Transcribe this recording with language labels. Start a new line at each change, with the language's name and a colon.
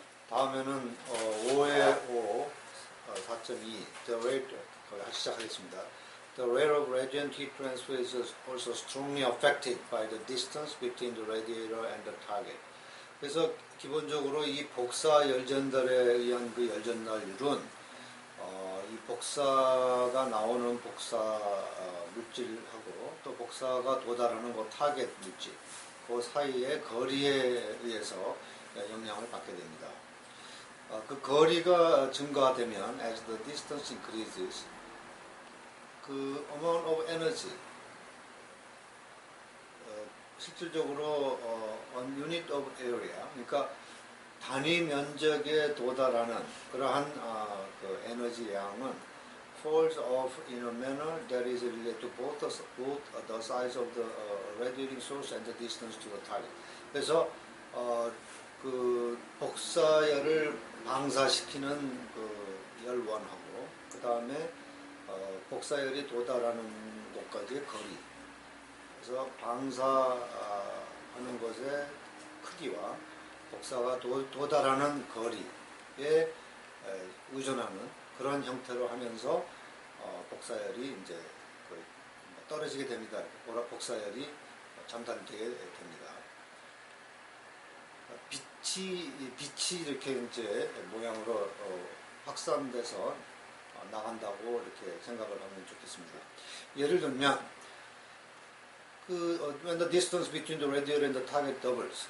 Korean: 다음에는 5의 5, 4.2,
English: the rate,
Korean: 시작하겠습니다.
English: The rate of radiant heat transfer is also strongly affected by the distance between the radiator and the target.
Korean: 그래서 기본적으로 이 복사 열전달에 의한 그 열전달률은 이 복사가 나오는 복사 물질하고 또 복사가 도달하는 그 타겟 물질 그 사이의 거리에 의해서 영향을 받게 됩니다. 그 거리가 증가되면
English: as the distance increases 그 amount of energy
Korean: 실질적으로
English: on unit of area
Korean: 그러니까 단위 면적에 도달하는 그러한 그 에너지 양은
English: falls off in a manner that is related to both the size of the radiating source and the distance to the target.
Korean: 그래서 그 복사열을 방사시키는 그 열원하고 그 다음에 복사열이 도달하는 곳까지의 거리. 그래서 방사하는 것의 크기와 복사가 도달하는 거리에 의존하는 그런 형태로 하면서 복사열이 이제 떨어지게 됩니다. 복사열이 전달되게 됩니다. 빛이 이렇게 이제 모양으로 확산돼서 나간다고 이렇게 생각을 하면 좋겠습니다. 예를 들면
English: when the distance between the radiator and the target doubles.